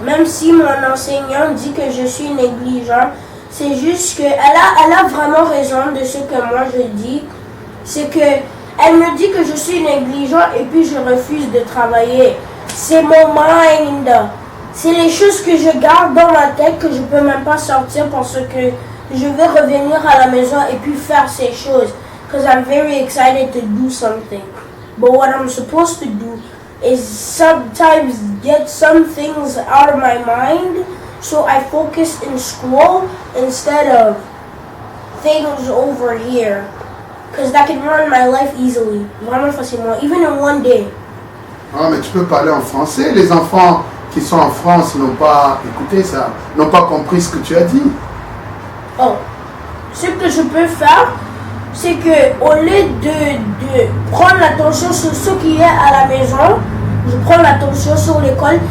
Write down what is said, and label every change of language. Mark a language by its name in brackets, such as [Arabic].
[French] Même si mon enseignant dit que je suis négligent, c'est juste que elle a vraiment raison de ce que moi je dis. C'est que elle me dit que je suis négligent et puis je refuse de travailler. C'est mon mind. C'est les choses que je garde dans ma tête que je peux même pas sortir parce que je vais revenir à la maison et puis faire ces choses. [English] Because I'm very excited to do something. But what I'm supposed to do is sometimes get some things out of my mind so I focus in school instead of things over here. Because that can run my life easily. [French] Vraiment facilement. [English] Even in one day. [French] Ah, mais tu peux parler en français. Les enfants qui sont en France n'ont pas écouté ça, n'ont pas compris ce que tu as dit. Oh. Ce que je peux faire, c'est que au lieu de prendre l'attention sur ce qui est à la maison, je prends l'attention sur l'école.